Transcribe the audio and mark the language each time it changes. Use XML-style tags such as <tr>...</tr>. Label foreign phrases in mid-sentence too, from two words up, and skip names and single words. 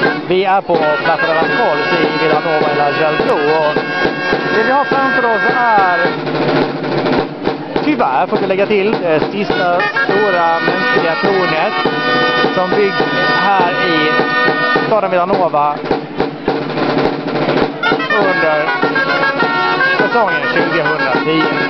<sv>Vi är på Plaza de las Cols i Vilanova i La Geltrú, och det vi har framför oss är, tyvärr får vi lägga till, det sista stora mänskliga tornet som byggs här i staden Vilanova under säsongen 2010.</sv>